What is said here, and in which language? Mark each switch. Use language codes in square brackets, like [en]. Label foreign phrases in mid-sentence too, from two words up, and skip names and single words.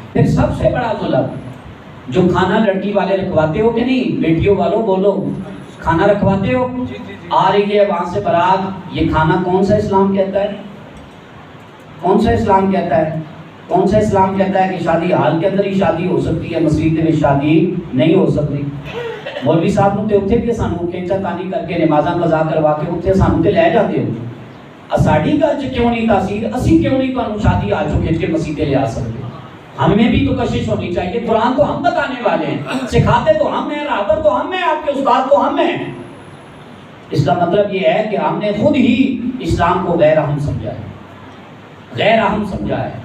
[ur] پھر سب سے بڑا ظلم جو کھانا لڑکی والے رکھواتے ہو کہ نہیں، بیٹیوں والوں بولو، کھانا رکھواتے ہو؟ آ رہی ہے وہاں سے برات، یہ کھانا کون سا اسلام کہتا ہے؟ کون سا اسلام کہتا ہے؟ کون سا اسلام کہتا ہے کہ شادی ہال کے اندر ہی شادی ہو سکتی ہے، مسجد میں شادی نہیں ہو سکتی؟ [pa] مولوی صاحب نوں تے اوتھے بھی سانوں کھینچا تانی کر کے نمازاں قضا کروا کے اوتھے سانوں تے لے جاندے ہو. ساڈی گل چ کیوں نہیں تاثیر؟ اسی کیوں نہیں تانوں شادی آج کھینچ کے مسجد تے لے آ سکتے؟ [ur] ہمیں بھی تو کوشش ہونی چاہیے. قرآن تو ہم بتانے والے ہیں، سکھاتے تو ہم ہیں، راہبر تو ہم ہیں، آپ کے استاد تو ہم ہیں. اس کا مطلب یہ ہے کہ ہم نے خود ہی اسلام کو غیر اہم سمجھا ہے، غیر اہم سمجھا ہے.